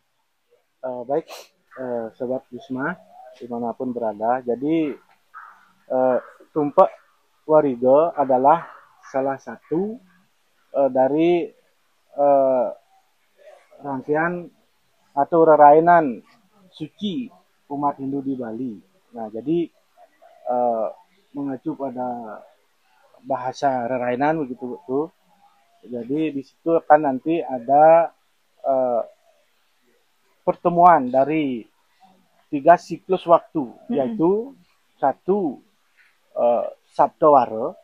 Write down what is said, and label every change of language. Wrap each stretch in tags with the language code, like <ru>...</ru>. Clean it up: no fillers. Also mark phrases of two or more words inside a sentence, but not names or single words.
<id>Baik, Sobat Bisma, dimanapun berada. Jadi, Tumpak Warige adalah salah satu dari rangkaian atau rerainan suci umat Hindu di Bali. Nah, jadi mengacu pada bahasa rerainan begitu tuh. Jadi di situ akan nanti ada pertemuan dari 3 siklus waktu, yaitu satu Sabtawara.</id>